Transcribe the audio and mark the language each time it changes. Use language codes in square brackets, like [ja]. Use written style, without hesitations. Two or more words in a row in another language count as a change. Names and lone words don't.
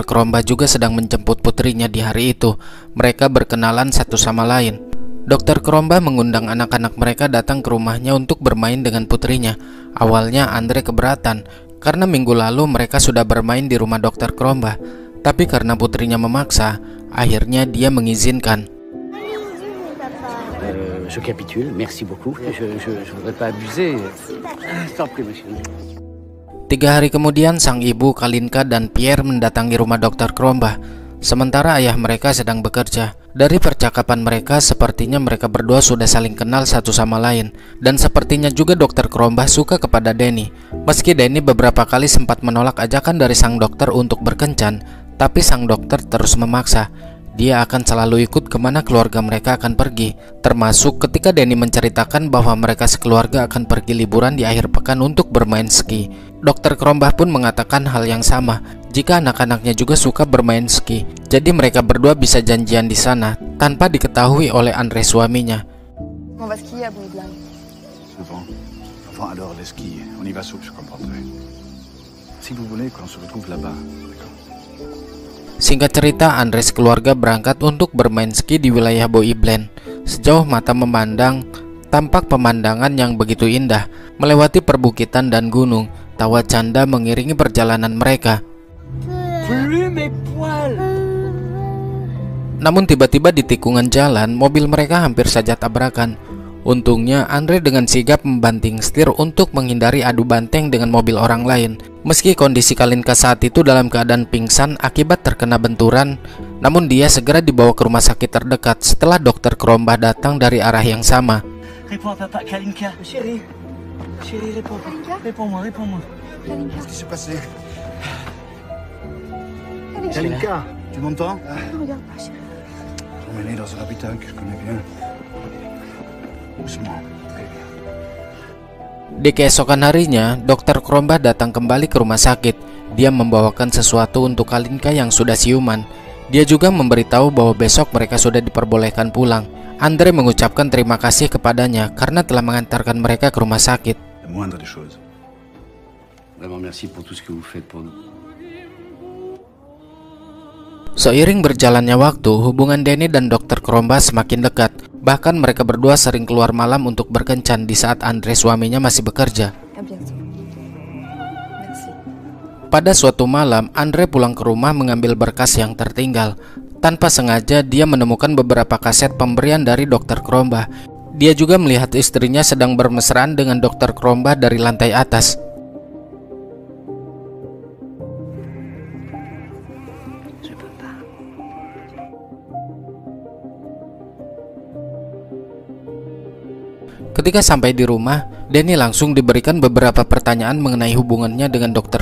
[id] Krombah juga sedang menjemput putrinya di hari itu. Mereka berkenalan satu sama lain. Dr. Krombah mengundang anak-anak mereka datang ke rumahnya untuk bermain dengan putrinya. Awalnya Andre keberatan, karena minggu lalu mereka sudah bermain di rumah Dr. Krombah. Tapi karena putrinya memaksa, akhirnya dia mengizinkan. [fr] Je capitule, merci beaucoup. Je voudrais pas abuser. S'en prie, monsieur. [id] 3 hari kemudian, sang ibu, Kalinka, dan Pierre mendatangi rumah Dr. Krombah. Sementara ayah mereka sedang bekerja. Dari percakapan mereka, sepertinya mereka berdua sudah saling kenal satu sama lain. Dan sepertinya juga Dr. Krombah suka kepada Denny. Meski Denny beberapa kali sempat menolak ajakan dari sang dokter untuk berkencan, tapi sang dokter terus memaksa. Dia akan selalu ikut kemana keluarga mereka akan pergi. Termasuk ketika Denny menceritakan bahwa mereka sekeluarga akan pergi liburan di akhir pekan untuk bermain ski. Dr. Krombah pun mengatakan hal yang sama, jika anak-anaknya juga suka bermain ski. Jadi mereka berdua bisa janjian di sana tanpa diketahui oleh Andre suaminya. [fr] On va skier à Bouygues. Enfin, alors les skis, on y va souple, je comprendrai. Si vous voulez qu'on se retrouve là-bas, d'accord? [id] Singkat cerita, Andre sekeluarga berangkat untuk bermain ski di wilayah Bois-Blanc. Sejauh mata memandang, tampak pemandangan yang begitu indah, melewati perbukitan dan gunung. Tawa canda mengiringi perjalanan mereka. Namun tiba-tiba di tikungan jalan, mobil mereka hampir saja tabrakan. Untungnya Andre dengan sigap membanting setir untuk menghindari adu banteng dengan mobil orang lain. Meski kondisi Kalinka saat itu dalam keadaan pingsan akibat terkena benturan, namun dia segera dibawa ke rumah sakit terdekat setelah Dr. Krombah datang dari arah yang sama. [fr] Réponds à papa, Kalinka. Chérie, réponds. Réponds-moi. Qu'est-ce qui s'est passé? Kalinka. Kalinka, tu m'entends? Ne regarde pas, chérie. Emmené dans un habitat que je connais bien. Doucement. [id] Di keesokan harinya, Dr. Krombah datang kembali ke rumah sakit. Dia membawakan sesuatu untuk Kalinka yang sudah siuman. Dia juga memberitahu bahwa besok mereka sudah diperbolehkan pulang. Andre mengucapkan terima kasih kepadanya karena telah mengantarkan mereka ke rumah sakit. [fr] La moindre des choses. Vraiment merci pour tout ce que vous faites pour nous. [id] Seiring berjalannya waktu, hubungan Denny dan Dr. Krombah semakin dekat. Bahkan mereka berdua sering keluar malam untuk berkencan di saat Andre suaminya masih bekerja. [fr] À bientôt. Merci. [id] Pada suatu malam, Andre pulang ke rumah mengambil berkas yang tertinggal. Tanpa sengaja, dia menemukan beberapa kaset pemberian dari Dr. Krombah. Dia juga melihat istrinya sedang bermesraan dengan Dr. Krombah dari lantai atas. Ketika sampai di rumah, Denny langsung diberikan beberapa pertanyaan mengenai hubungannya dengan Dr.